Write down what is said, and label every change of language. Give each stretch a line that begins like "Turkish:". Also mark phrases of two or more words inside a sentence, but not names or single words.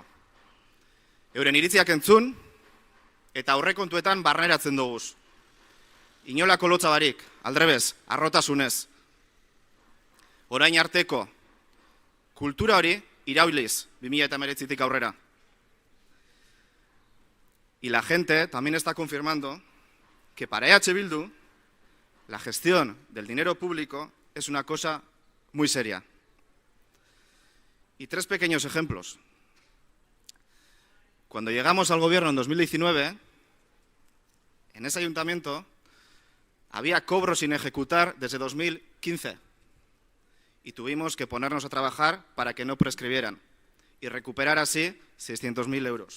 Basque: Euren iritziak entzun eta aurrekontuetan barneratzen duguz. Inolako lotza barik, aldrebez, arrotasunez. Orain arteko kultura hori irauliz 2019tik aurrera.
Spanish: Y la gente también está confirmando que para EH Bildu la gestión del dinero público es una cosa muy seria. Y 3 pequeños ejemplos. Cuando llegamos al gobierno en 2019, en ese ayuntamiento había cobros sin ejecutar desde 2015 y tuvimos que ponernos a trabajar para que no prescribieran y recuperar así 600.000 euros.